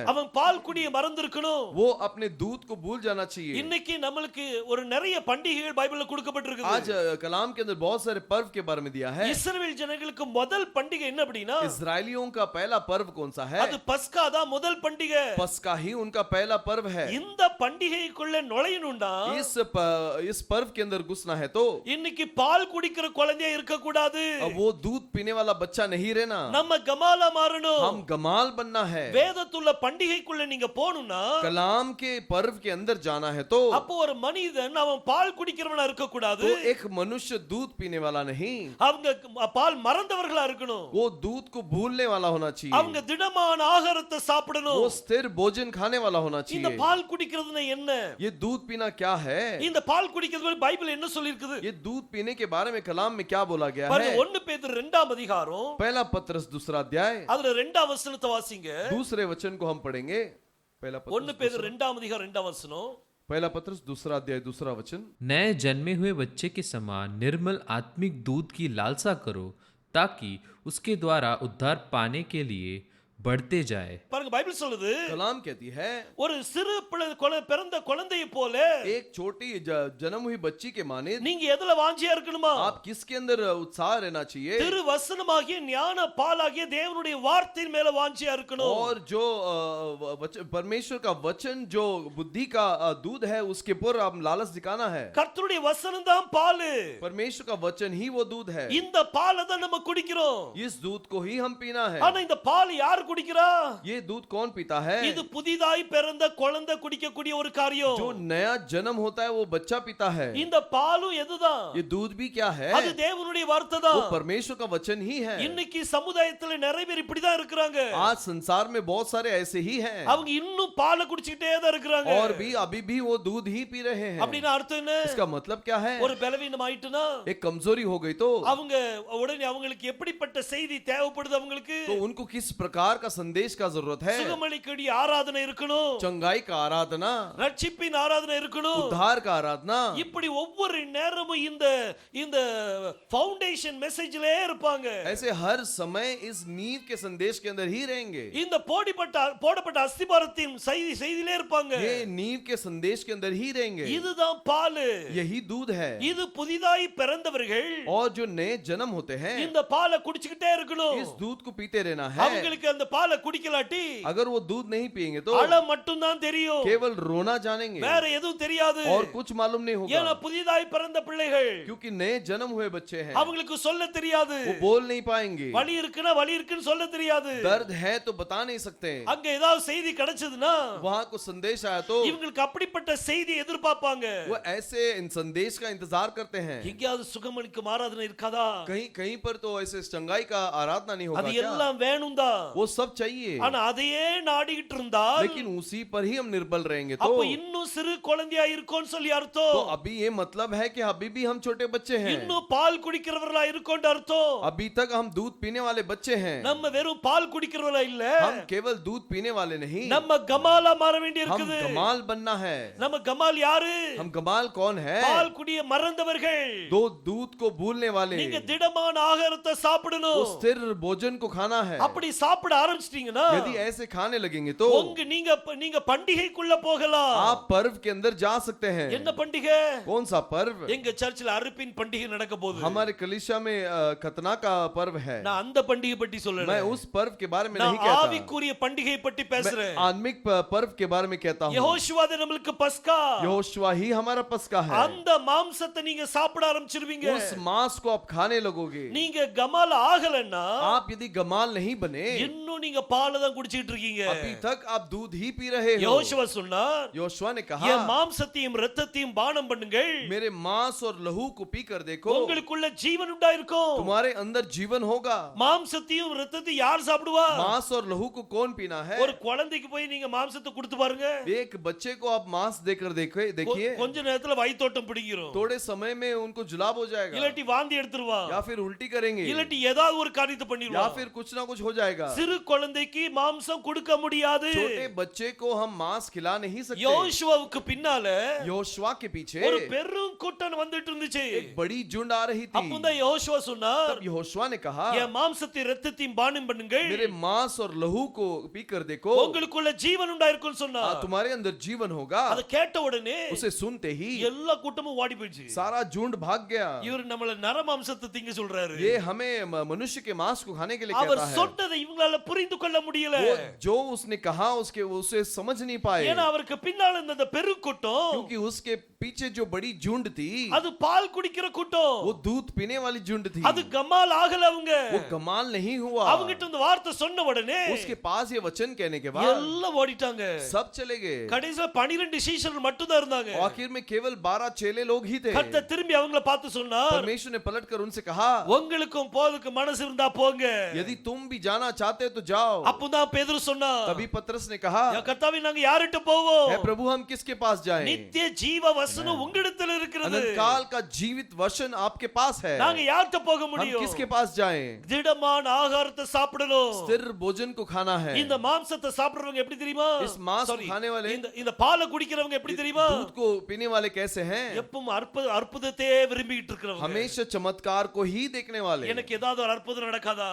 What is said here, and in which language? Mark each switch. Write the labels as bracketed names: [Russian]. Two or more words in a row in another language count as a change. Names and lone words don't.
[Tamil] அவன் பால் குடிய மறந்து இருக்கணும். [Hindi] वो अपने दूध को भूल जाना चाहिए। [Tamil] இன்னைக்கு நம்மளுக்கு ஒரு நிறைய பண்டிகைகள் பைபிள்ல கொடுக்கப்பட்டிருக்கு. [Hindi] आज कलाम के अंदर बहुत सारे पर्व के बारे में दिया है। [Tamil] இஸ்ரவேல் ஜனங்களுக்கு முதல் பண்டிகை என்ன அப்படினா, [Hindi] इस्राएलियों का पहला पर्व कौन सा है? [Tamil] அது பஸ்கா தான் முதல் பண்டிகை. [Hindi] पस्का ही उनका पहला पर्व है। [Tamil] இந்த பண்டிகைக்குள்ள நுழையணும்னா [Hindi] इस पर्व के अंदर घुसना है तो [Tamil] இன்னைக்கு பால் குடிக்கிற குழந்தையா இருக்க கூடாது. [Hindi] अब वो दूध पीने वाला बच्चा नहीं रहना, [Tamil] நம்ம கமாலா மாறணும். [Hindi] हम गमाल बनना है। [Tamil] வேதத்துள்ள பண்டிகைக்குள்ள நீங்க போணும்னா [Hindi] कलाम के पर्व के अंदर जाना है तो [Tamil] அப்போ ஒரு மனிதன் அவன் பால் குடிக்கிறவனா இருக்க கூடாது. [Hindi] तो एक मनुष्य दूध पीने वाला नहीं, [Tamil] அவங்க பால் மறந்தவர்களா இருக்கணும். [Hindi] वो दूध को भूलने वाला होना चाहिए, [Tamil] அவங்க திடமான ஆகாரத்தை சாப்பிடணும். [Hindi] वो स्थिर भोजन खाने वाला होना [Tamil] இந்த [Hindi] चाहिए। [Tamil] பால் குடிக்கிறதுனா என்ன? [Hindi] ये दूध पीना क्या है? [Tamil] இந்த பால் குடிக்கிறது பைபிள் என்ன சொல்லி இருக்குது? [Hindi] ये दूध पीने के बारे में कलाम में क्या बोला गया [Tamil] பாருங்க, [Hindi] है? [Tamil] 1 பேதுரு 2ஆம் அதிகாரம் [Hindi] पहला पत्रस दूसरा अध्याय [Tamil] அதுல 2ஆம் வசனத்தை வாசிங்க. [Hindi] दूसरे वचन को हम पढ़ेंगे। [Tamil] 1 பேதுரு 2ஆம் அதிகாரம் 2ஆம் வசனம். [Hindi] पहला पत्रस दूसरा अध्याय दूसरा वचन। नए जन्मे हुए बच्चे के समान निर्मल आत्मिक दूध की लालसा करो, ताकि उसके द्वारा उद्धार पाने के लिए बढ़ते जाए। [Tamil] பாருங்க, பைபிள் சொல்லுது, [Hindi] कलाम कहती है [Tamil] ஒரு சிறு பிறந்த குழந்தையை போல [Hindi] एक छोटी जन्म हुई बच्ची के माने [Tamil] நீங்க எதுல வாஞ்சியா இருக்கணுமா? [Hindi] आप किसके अंदर उत्साह रहना चाहिए? [Tamil] திரு வசனமாகிய ஞான பாலாகிய தேவனுடைய வார்த்தையின் மேல வாஞ்சியா இருக்கணும். [Hindi] और जो परमेश्वर का वचन जो बुद्धि का दूध है उसके ऊपर आप लालच दिखाना है। [Tamil] கர்த்தருடைய வசனம் தான் பால். [Hindi] परमेश्वर का वचन ही वो दूध है। [Tamil] இந்த பாலை தான் நம்ம குடிக்கிறோம். [Hindi] इस दूध को ही हम पीना है। [Tamil] ஆனா இந்த பால் யார் குடிக்கிறா? [Hindi] ये दूध कौन पीता है? [Tamil] இது புதிதாய் பிறந்த குழந்தை குடிக்கக்கூடிய ஒரு காரியம். [Hindi] जो नया जन्म होता है वो बच्चा पीता है। [Tamil] இந்த பாலும் எதுதான்? [Hindi] ये दूध भी क्या है? [Tamil] அது தேவனுடைய வார்த்தை தான். [Hindi] वो परमेश्वर का वचन ही है। [Tamil] இன்னைக்கு சமுதாயத்துல நிறைய பேர் இப்படி தான் இருக்காங்க. [Hindi] आज संसार में बहुत सारे ऐसे ही हैं। [Tamil] அவங்க இன்னும் பாலை குடிச்சிட்டே தான் இருக்காங்க. [Hindi] और भी अभी भी वो दूध ही पी रहे हैं। [Tamil] அப்படினா அர்த்தம் என்ன? [Hindi] इसका मतलब क्या है? [Tamil] ஒரு பலவீனம் ஆயிட்டுனா, [Hindi] एक कमजोरी हो गई तो [Tamil] அவங்க உடனே அவங்களுக்கு எப்படிப்பட்ட செய்தி தேவைப்படுது? அவங்களுக்கு [Hindi] तो उनको किस प्रकार का संदेश का जरूरत है? [Tamil] சுகமளிக்கக்கூடிய ஆராதனை இருக்கணும், [Hindi] चंगाई का आराधना, [Tamil] ரட்சிப்பின் ஆராதனை இருக்கணும். [Hindi] उद्धार का आराधना। [Tamil] இப்படி ஒவ்வொரு நேரமும் இந்த இந்த [English] foundation message [Tamil] இருப்பாங்க. [Hindi] ऐसे हर समय इस नींव के संदेश के अंदर ही रहेंगे। [Tamil] இந்த போடப்பட்ட அஸ்திபாரத்தின் செய்தியிலே இருப்பாங்க. [Hindi] ये नींव के संदेश के अंदर ही रहेंगे। [Tamil] இதுதான் பால். [Hindi] यही दूध है। [Tamil] இது புதிதாய் பிறந்தவர்கள் [Hindi] और जो नए जन्म होते हैं [Tamil] இந்த பாலை குடிச்சிட்டே இருக்கணும். [Hindi] इस दूध को पीते रहना है। [Tamil] அவங்களுக்கு அந்த பாலை குடிக்கலாட்டி [Hindi] अगर वो दूध नहीं पिएंगे तो [Tamil] அழ மட்டும் தான் தெரியும், [Hindi] केवल रोना जानेंगे [Tamil] வேற எதுவும் தெரியாது. [Hindi] और कुछ मालूम नहीं [Tamil] ஏன்னா [Hindi] होगा, [Tamil] புதிதாய் பிறந்த பிள்ளைகள், [Hindi] क्योंकि नए जन्म हुए बच्चे हैं। [Tamil] அவங்களுக்கு சொல்ல தெரியாது. [Hindi] वो बोल नहीं पाएंगे, [Tamil] வலி இருக்குன்னு சொல்ல தெரியாது. [Hindi] दर्द है तो बता नहीं सकते। [Tamil] அங்க ஏதாவது செய்தி கிடைச்சதுன்னா [Hindi] वहाँ को संदेश आया तो [Tamil] இவங்களுக்கு அப்படிப்பட்ட செய்தி எதிர்பார்ப்பாங்க. [Hindi] वो ऐसे इन संदेश का इंतजार करते हैं। [Tamil] எங்கயாவது சுகமளிக்கும் ஆராதனை இருக்காதா? [Hindi] कहीं कहीं पर तो ऐसे चंगाई का आराधना नहीं होगा [Tamil] அது [Hindi] क्या? [Tamil] எல்லாம் வேணும் தான். [Hindi] वो सब चाहिए, [Tamil] ஆனா அதையே நாடிக்கிட்டு இருந்தால் [Hindi] लेकिन उसी पर ही हम निर्बल रहेंगे तो [Tamil] அப்ப இன்னும் சிறு குழந்தையா இருக்கோம்னு சொல்லி அர்த்தம். [Hindi] तो अभी ये मतलब है कि अभी भी हम छोटे बच्चे हैं, [Tamil] இன்னும் பால் குடிக்கிறவர்களா இருக்கோம்னு அர்த்தம். [Hindi] अभी तक हम दूध पीने वाले बच्चे हैं। [Tamil] நம்ம வெறும் பால் குடிக்கிறவர்களா இல்ல, [Hindi] हम केवल दूध पीने वाले नहीं, [Tamil] நம்ம கமாலா மாற வேண்டி [Hindi] हम [Tamil] இருக்குது. [Hindi] गमाल बनना है। [Tamil] நம்ம கமால் யாரு? [Hindi] हम गमाल कौन है? [Tamil] பால் குடிய மறந்தவர்கள். [Hindi] दो दूध को भूलने वाले। [Tamil] நீங்க திடமான ஆகாரத்தை [Hindi] वो [Tamil] சாப்பிடணும். [Hindi] स्थिर भोजन को खाना है। [Tamil] அப்படி சாப்பிட ஆரம்பிச்சிட்டீங்கன்னா [Hindi] यदि ऐसे खाने लगेंगे तो [Tamil] நீங்க பண்டிகைக்குள்ள போகலாம். [Hindi] आप पर्व के अंदर जा सकते हैं। [Tamil] என்ன பண்டிகை? [Hindi] कौन सा पर्व? [Tamil] எங்க சர்ச்சில் அறுப்பின் பண்டிகை நடக்க போகுது. [Hindi] हमारे कलीसिया में खतना का पर्व है। [Tamil] நான் அந்த பண்டிகை பற்றி சொல்லல, [Hindi] मैं उस पर्व के बारे में नहीं [Tamil] நான் [Hindi] कहता, [Tamil] ஆவிக்குரிய பண்டிகை பற்றி பேசுறேன். [Hindi] आत्मिक पर्व के बारे में कहता हूँ। [Tamil] யெகோஷுவா நம்மளுக்கு பஸ்கா, [Hindi] यहोशुआ ही हमारा पस्का है। [Tamil] அந்த மாம்சத்தை நீங்க சாப்பிட ஆரம்பிச்சிருவீங்க. [Hindi] उस मांस को आप खाने लगोगे। [Tamil] நீங்க கமால் ஆகலன்னா [Hindi] आप यदि गमाल नहीं बने [Tamil] இன்னும் இன்னும் நீங்க பாலை தான் குடிச்சிட்டு இருக்கீங்க. [Hindi] अभी तक आप दूध ही पी रहे हो। [Tamil] யோசுவா சொன்னார், [Hindi] योशुआ ने कहा, [Tamil] என் மாம்சத்தையும் இரத்தத்தையும் பானம் பண்ணுங்கள், [Hindi] मेरे मांस और लहू को पी कर देखो, [Tamil] உங்களுக்குள்ள ஜீவன் உண்டாயிருக்கும். [Hindi] तुम्हारे अंदर जीवन होगा। [Tamil] மாம்சத்தையும் இரத்தத்தையும் யார் சாப்பிடுவா? [Hindi] मांस और लहू को कौन पीना है? [Tamil] ஒரு குழந்தைக்கு போய் நீங்க மாம்சத்தை கொடுத்து பாருங்க, [Hindi] एक बच्चे को आप मांस देकर देखिए, [Tamil] கொஞ்ச நேரத்துல வயித்தோட்டம் பிடிக்கிறோம், [Hindi] थोड़े समय में उनको जुलाब हो जाएगा, [Tamil] இல்லாட்டி வாந்தி எடுத்துருவா, [Hindi] या फिर उल्टी करेंगे, [Tamil] இல்லாட்டி ஏதாவது ஒரு காரியத்தை [Hindi] या [Tamil] பண்ணிடுவா. [Hindi] फिर कुछ ना कुछ हो जाएगा। [Tamil] சிறு குழந்தைக்கு மாம்சம் கொடுக்க முடியாது. [Hindi] छोटे बच्चे को हम मांस खिला नहीं सकते। [Tamil] யோசுவாவுக்கு பின்னால [Hindi] योशुआ के पीछे [Tamil] ஒரு பெரும் கூட்டம் வந்துட்டு இருந்துச்சு. [Hindi] एक बड़ी झुंड आ रही थी। [Tamil] அப்பதான் யோசுவா சொன்னார், [Hindi] तब यहोशुआ ने कहा, [Tamil] என் மாம்சத்தை இரத்தத்தையும் பானம் பண்ணுங்கள், [Hindi] मेरे मांस और लहू को पी कर देखो, [Tamil] உங்களுக்குள்ள ஜீவன் உண்டாயிருக்கும் சொன்னார். [Hindi] तुम्हारे अंदर जीवन होगा। [Tamil] அத கேட்ட உடனே [Hindi] उसे सुनते ही [Tamil] எல்லா கூட்டமும் ஓடி போயிடுச்சு. [Hindi] सारा झुंड भाग गया। [Tamil] இவர் நம்மள நரமாம்சத்தை திங்க சொல்றாரு. [Hindi] ये हमें मनुष्य के मांस को खाने के लिए [Tamil] அவர் [Hindi] कहता है। [Tamil] சொன்னதை இவங்களால புரிந்து கொள்ள முடியல. [Hindi] वो जो उसने कहा उसे समझ नहीं पाए, [Tamil] ஏன்னா அவருக்கு பின்னால இருந்த அந்த பெருக்கூட்டம், [Hindi] क्योंकि उसके पीछे जो बड़ी झुंड थी [Tamil] அது பால் குடிக்கிற கூட்டம், [Hindi] वो दूध पीने वाली झुंड थी। [Tamil] அது கமால் ஆகல. அவங்க [Hindi] वो कमाल नहीं हुआ। [Tamil] அவங்கிட்ட இந்த வார்த்தை சொன்ன உடனே [Hindi] उसके पास ये वचन कहने के बाद [Tamil] எல்லாம் ஓடிட்டாங்க. [Hindi] सब चले गए। [Tamil] கடைசில 12 சீஷர்கள் மட்டும் தான் இருந்தாங்க. [Hindi] आखिर में केवल 12 चेले लोग ही थे। [Tamil] கர்த்தர் திரும்பி அவங்கள பார்த்து சொன்னார், [Hindi] परमेश्वर ने पलटकर उनसे कहा, [Tamil] உங்களுக்கும் போதுக்கு மனசு இருந்தா போங்க. [Hindi] यदि तुम भी जाना चाहते हो तो जाओ। [Tamil] அப்பதான் பேதுரு சொன்னார், [Hindi] तभी पतरस ने कहा, [Tamil] யா கர்த்தாவே நாங்க யார்கிட்ட போவோம்? [Hindi] हे प्रभु हम किसके पास जाएं? [Tamil] நித்திய ஜீவ வசனம் உங்களிடத்தில் இருக்கிறது. [Hindi] अनंत काल का जीवित वचन आपके पास है। [Tamil] நாங்க யார்கிட்ட போக [Hindi] हम [Tamil] முடியும்? [Hindi] किसके पास जाएं? [Tamil] திடமான ஆகாரத்தை சாப்பிடணும். [Hindi] स्थिर भोजन को खाना है। [Tamil] இந்த மாம்சத்தை சாப்பிடுறவங்க எப்படி தெரியுமா? [Hindi] इस मांस को Sorry, खाने वाले, [Tamil] இந்த பாலை குடிக்கிறவங்க எப்படி தெரியுமா? [Hindi] दूध को पीने वाले कैसे हैं? [Tamil] எப்பவும் அற்புதத்தையே விரும்பிட்டு இருக்கிறவங்க. [Hindi] हमेशा चमत्कार को ही देखने वाले। [Tamil] எனக்கு ஏதாவது ஒரு அற்புதம் நடக்காதா?